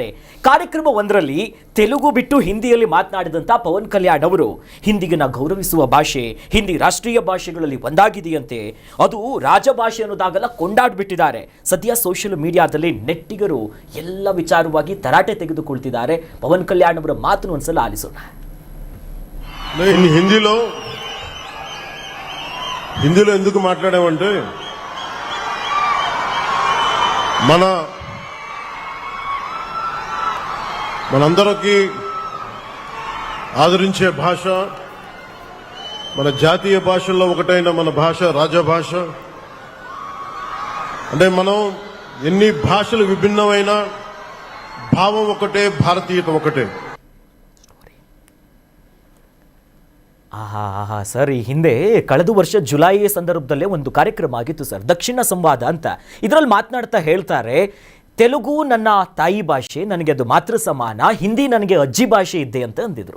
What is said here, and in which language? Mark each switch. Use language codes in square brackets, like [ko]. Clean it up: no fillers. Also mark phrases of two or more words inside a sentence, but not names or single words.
[kn] ಕಾರ್ಯಕ್ರಮ ಒಂದರಲ್ಲಿ ತೆಲುಗು ಬಿಟ್ಟು ಹಿಂದಿಯಲ್ಲಿ ಮಾತನಾಡಿದಂತ ಪವನ್ ಕಲ್ಯಾಣ್ ಅವರು ಹಿಂದಿಗನ್ನ ಗೌರವಿಸುವ ಭಾಷೆ ಹಿಂದಿ ರಾಷ್ಟ್ರೀಯ ಭಾಷೆಗಳಲ್ಲಿ ಒಂದಾಗಿದೆಯಂತೆ, ಅದು ರಾಜಭಾಷೆ ಅನ್ನೋದಾಗಲ್ಲ ಕೊಂಡಾಡ್ಬಿಟ್ಟಿದ್ದಾರೆ. ಸದ್ಯ ಸೋಷಿಯಲ್ ಮೀಡಿಯಾದಲ್ಲಿ ನೆಟ್ಟಿಗರು ಎಲ್ಲ ವಿಚಾರವಾಗಿ ತರಾಟೆ ತೆಗೆದುಕೊಳ್ತಿದ್ದಾರೆ. ಪವನ್ ಕಲ್ಯಾಣ್ ಅವರ ಮಾತನ್ನು ಒಂದ್ಸಲ ಆಲಿಸೋಣ. [te] హిందీలో ఎందుకు మాట్లాడామంటే మనందరికీ ఆదరించే భాష, మన జాతీయ భాషల్లో ఒకటైన మన భాష రాజభాష. అంటే మనం ఎన్ని భాషలు విభిన్నమైన భావం ఒకటే, భారతీయత ఒకటే. [kn] ಸರ್, ಈ ಹಿಂದೆ ಕಳೆದ ವರ್ಷ ಜುಲೈ ಸಂದರ್ಭದಲ್ಲೇ ಒಂದು ಕಾರ್ಯಕ್ರಮ ಆಗಿತ್ತು ಸರ್, ದಕ್ಷಿಣ ಸಂವಾದ ಅಂತ. ಇದರಲ್ಲಿ ಮಾತನಾಡ್ತಾ ಹೇಳ್ತಾರೆ, ತೆಲುಗು ನನ್ನ ತಾಯಿ ಭಾಷೆ, ನನಗೆ ಅದು ಮಾತೃ ಸಮಾನ, ಹಿಂದಿ ನನಗೆ ಅಜ್ಜಿ ಭಾಷೆ ಇದ್ದೆ ಅಂತ ಅಂದಿದ್ರು.